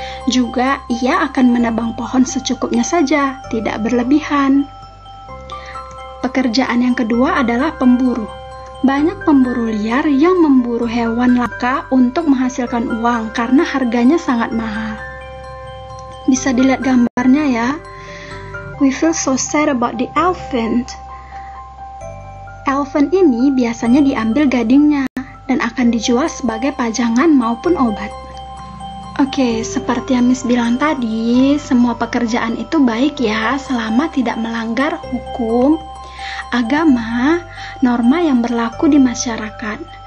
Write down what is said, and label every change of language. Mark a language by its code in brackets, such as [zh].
[id] Juga ia akan menebang pohon secukupnya saja, tidak berlebihan. Pekerjaan yang kedua adalah pemburu. Banyak pemburu liar yang memburu hewan langka untuk menghasilkan uang karena harganya sangat mahal. Bisa dilihat gambarnya ya. [en] We feel so sad about the elephant. [id] Elephant ini biasanya diambil gadingnya dan akan dijual sebagai pajangan maupun obat. Oke, seperti yang Miss bilang tadi, semua pekerjaan itu baik ya selama tidak melanggar hukum, agama, norma yang berlaku di masyarakat.